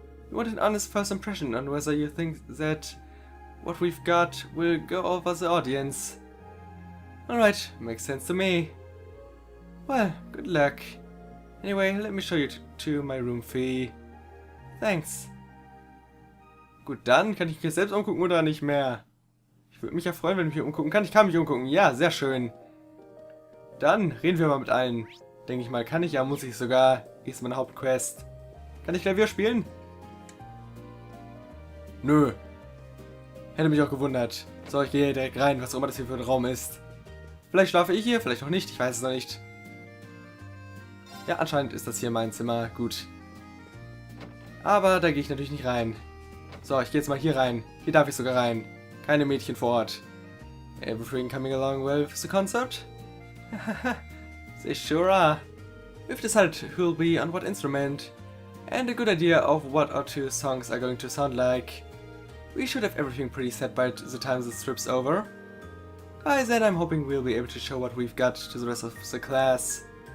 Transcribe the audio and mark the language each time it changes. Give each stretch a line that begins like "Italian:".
English: You want an honest first impression on whether you think that what we've got will go over the audience. Alright, makes sense to me. Well, good luck. Anyway, let me show you to my room, Fee. Thanks.
German: Gut, dann kann ich mich selbst umgucken oder nicht mehr? Ich würde mich ja freuen, wenn ich mich umgucken kann. Ich kann mich umgucken. Ja, sehr schön. Dann reden wir mal mit allen. Denke ich mal, kann ich ja, muss ich sogar. Hier ist meine Hauptquest. Kann ich Klavier spielen? Nö. Hätte mich auch gewundert. So, ich gehe direkt rein, was auch immer das hier für ein Raum ist. Vielleicht schlafe ich hier, vielleicht auch nicht. Ich weiß es noch nicht. Ja, anscheinend ist das hier mein Zimmer. Gut. Aber da gehe ich natürlich nicht rein. So, ich gehe jetzt mal hier rein. Hier darf ich sogar rein. Keine Mädchen vor Ort.
English: Everything coming along well with the concert? They sure are. We've decided who'll be on what instrument. And a good idea of what our two songs are going to sound like. We should have everything pretty set by the time the trip's over. By then I'm hoping we'll be able to show what we've got to the rest of the class.